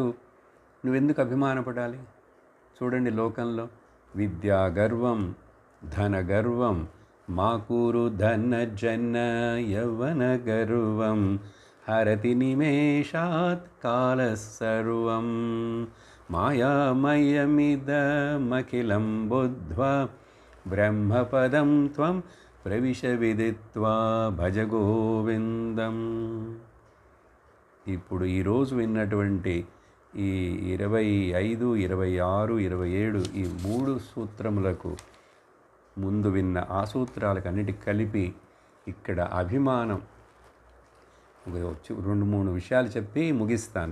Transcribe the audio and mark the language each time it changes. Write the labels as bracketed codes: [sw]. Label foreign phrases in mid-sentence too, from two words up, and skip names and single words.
[te] నువ్వెందుకు అభిమానపడాలి? చూడండి లోకంలో [sa] విద్యా గర్వం, ధన గర్వం, మాకూరు ధన జన్న యవ్వన గర్వం, హరతి నిమేషాత్ కాల సర్వం, మాయామయమిదమఖిలం బుద్ధ్వా బ్రహ్మపదం త్వం ప్రవిశ విదిత్వా భజ గోవిందం. [te] ఇప్పుడు ఈరోజు విన్నటువంటి ఈ 25, 26, 27 ఈ 3 సూత్రములకు ముందు విన్న ఆ సూత్రాలకు అన్నిటికి కలిపి ఇక్కడ అభిమానం 2-3 విషయాలు చెప్పి ముగిస్తాను.